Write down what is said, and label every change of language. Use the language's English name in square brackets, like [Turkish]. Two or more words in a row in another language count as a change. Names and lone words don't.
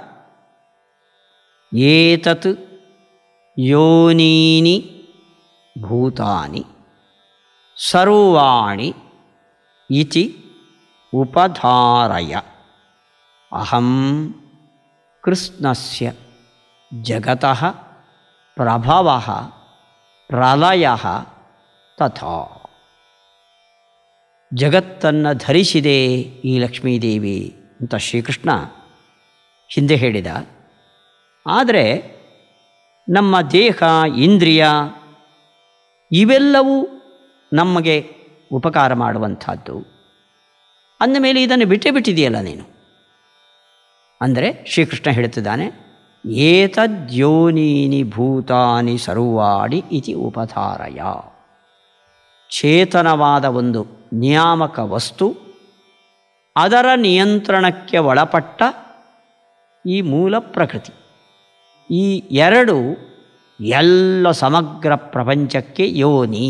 [Sanskrit] ಏತತ್ ಯೋನೀನಿ ಭೂತಾನಿ ಸರ್ವಾಣಿ ಇತಿ ಉಪಧಾರಯ ಅಹಂ ಕೃಷ್ಣಸ್ಯ ಜಗತಃ ಪ್ರಭವಃ ಪ್ರಲಯಃ ತಥಾ. [Kannada] ಜಗತ್ತನ್ನು ಧರಿಸಿದೆ ಈ ಲಕ್ಷ್ಮೀದೇವಿ ಅಂತ ಶ್ರೀಕೃಷ್ಣ ಹಿಂದೆ ಹೇಳಿದ. ಆದರೆ ನಮ್ಮ ದೇಹ ಇಂದ್ರಿಯ ಇವೆಲ್ಲವೂ ನಮಗೆ ಉಪಕಾರ ಮಾಡುವಂಥದ್ದು. ಅಂದಮೇಲೆ ಇದನ್ನು ಬಿಟ್ಟಿದೆಯಲ್ಲ ನೀನು ಅಂದರೆ ಶ್ರೀಕೃಷ್ಣ ಹೇಳುತ್ತಿದ್ದಾನೆ, [Sanskrit] ಏತದ್ಯೋನೀನಿ ಭೂತಾನಿ ಸರ್ವಾಣಿ ಇತಿ ಉಪಧಾರಯ. [Kannada] ಚೇತನವಾದ ಒಂದು ನಿಯಾಮಕ ವಸ್ತು, ಅದರ ನಿಯಂತ್ರಣಕ್ಕೆ ಒಳಪಟ್ಟ ಈ ಮೂಲ ಪ್ರಕೃತಿ, ಈ 2 ಎಲ್ಲ ಸಮಗ್ರ ಪ್ರಪಂಚಕ್ಕೆ ಯೋನಿ.